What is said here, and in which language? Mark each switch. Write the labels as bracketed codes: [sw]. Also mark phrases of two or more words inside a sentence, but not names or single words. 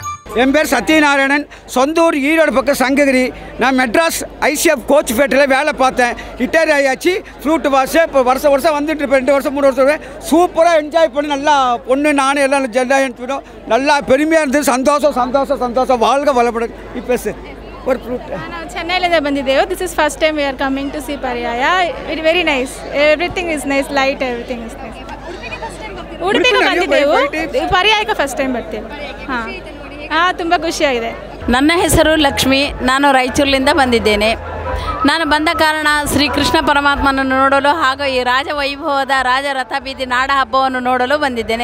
[ta] என் பேர் சத்யநாராயணன். சொந்த ஊர் ஈரோடு பக்கம் சங்ககிரி. நான் மெட்ராஸ் ஐசிஎஃப் கோச் ஃபேக்டரியில் வேலை பார்த்தேன். ரிட்டையர் ஆகியாச்சு. ஃப்ரூட் வாஷ் இப்போ வருஷம் வந்துட்டு இருப்பேன். 2 வருஷம் 3 வருஷம் சூப்பராக என்ஜாய் பண்ணி நல்லா பொண்ணு நானும் எல்லாம் ஜெண்டாக எடுத்துக்கிட்டோம். நல்லா பெருமையாக இருந்தது. சந்தோஷம். வாழ்க வளப்படும். இப்போ ஒரு ಫ್ರೂಟ್ [kn] ನಾವು ಚೆನ್ನೈಲಿಂದ ಬಂದಿದ್ದೇವೆ. [en] This is first time we are coming to see Paryaya. It very nice. Everything is nice. Light everything is nice. [kn] ಉಡುಪಿಗೆ ಬಂದಿದ್ದೆವು. ಪರ್ಯಾಯಕ್ಕೆ [en] first time [kn] ಬರ್ತೀವಿ. ಹಾಂ ತುಂಬ ಖುಷಿಯಾಗಿದೆ. ನನ್ನ ಹೆಸರು ಲಕ್ಷ್ಮಿ. ನಾನು ರಾಯಚೂರಿನಿಂದ ಬಂದಿದ್ದೇನೆ. ನಾನು ಬಂದ ಕಾರಣ ಶ್ರೀಕೃಷ್ಣ ಪರಮಾತ್ಮನನ್ನು ನೋಡಲು ಹಾಗೂ ಈ ರಾಜವೈಭವದ ರಾಜರಥ ಬೀದಿ ನಾಡ ಹಬ್ಬವನ್ನು ನೋಡಲು ಬಂದಿದ್ದೇನೆ.